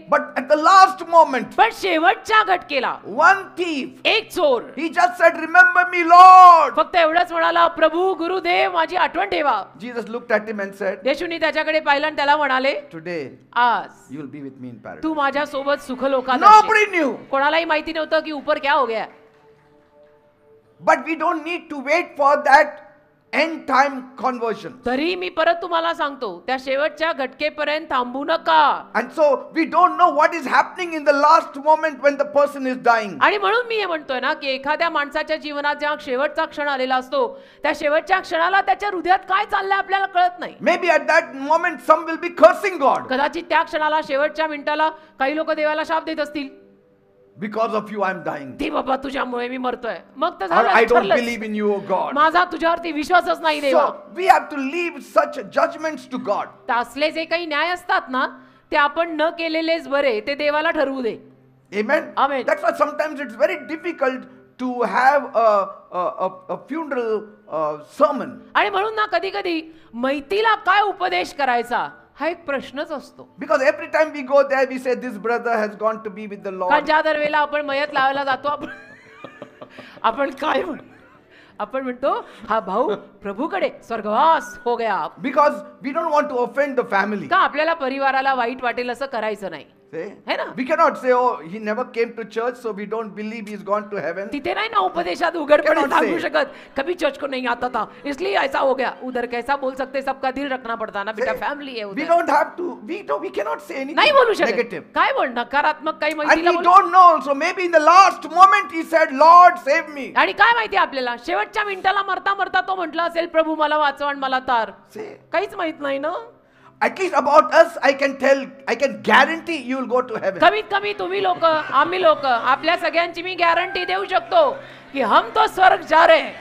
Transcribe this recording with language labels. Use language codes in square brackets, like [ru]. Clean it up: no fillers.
[en] But at the last moment, [mr] पण शेवटच्या घटकेला [en] one thief, [mr] एक चोर [en] he just said, "Remember me, Lord." [mr] फक्त एवढंच म्हणाला, प्रभू गुरुदेव माझी आठवण ठेवा. [en] Jesus looked at him and said, [mr] येशूनी त्याच्याकडे पाहिलं आणि त्याला म्हणाले, [en] "Today [mr] आज [en] you will be with me in paradise." [mr] तू माझ्या सोबत सुखलोकात [en] Nobody [mr] असशील. [en] knew. [mr] कोणालाही माहिती नव्हतं की [hi] ऊपर क्या हो गया. [en] But we don't need to wait for that end time conversion. [mr] तरी मी परत तुम्हाला सांगतो, त्या शेवटच्या घटकेपर्यंत थांबू नका. [en] And so we don't know what is happening in the last moment when the person is dying. [mr] आणि म्हणून मी हे म्हणतोय ना की एखाद्या माणसाच्या जीवनात जेव्हा शेवटचा क्षण आलेला असतो, त्या शेवटच्या क्षणाला त्याच्या हृदयात काय चाललंय आपल्याला कळत नाही. [en] Maybe at that moment some will be cursing God. [mr] कदाचित त्या क्षणाला शेवटच्या मिनिटाला काही लोक देवाला शाप देत असतील, [en] Because of you I am dying. [mr] ते बाबा तुझ्यामुळे मी मरतोय. मग तर [en] Or I don't [mr] झालं, [en] believe in you, O God. [mr] माझा तुझ्यावरती विश्वासच नाही देवा. [en] So we have to leave such judgments to God. [mr] तर असले जे काही न्याय असतात ना ते आपण न केलेलेच बरे, ते देवाला ठरवू दे. [en] Amen. Amen. That's why sometimes it's very difficult to have a funeral sermon. [mr] आणि म्हणून ना कधी कधी मैतीला काय उपदेश करायचा हा एक प्रश्नच असतो. [en] Because every time we go there, we say, this brother has gone to be with the [mr] कारण [en] Lord. [mr] ज्या दरवेळेला आपण मयत लावायला जातो आपण काय आपण म्हणतो हा भाऊ प्रभूकडे [hi] स्वर्गवास हो गया. [en] Because we don't want to offend the family. [mr] का आपल्याला परिवाराला वाईट वाटेल असं करायचं नाही. [en] See? [hi] है ना? [en] We cannot say, oh, he never came to church, so we don't believe he's gone to heaven. [mr] तिथे नाही ना उपदेशात उघडपणे [en] Cannot [mr] सांगू [en] say. [hi] शकत कभी चर्च को नहीं आता था इसलिए ऐसा हो गया. उधर कैसा बोल सकते, सबका दिल रखना पड़ता ना बेटा, [en] See? [hi] फॅमिली है [en] We [hi] उधर. [en] don't have to, we cannot say anything [mr] नाही बोलू शकत. [en] negative. [mr] काय बोल नकारात्मक काही [en] And [mr] माहितीला [en] we [mr] बोल. [en] don't know also, maybe in the last moment he said, Lord, save me. [mr] आणि काय माहिती आपल्याला शेवटच्या मिनिटाला मरता मरता तो म्हटला असेल प्रभू मला वाचव आणि मला तार. [en] See? [mr] काहीच माहित नाही ना. [en] At least about us, I can guarantee you will go to heaven. [mr] कमीत कमी तुम्ही लोक आम्ही लोक आपल्या सगळ्यांची मी गॅरंटी देऊ शकतो की [hi] हम तो स्वर्ग जा रहे हैं.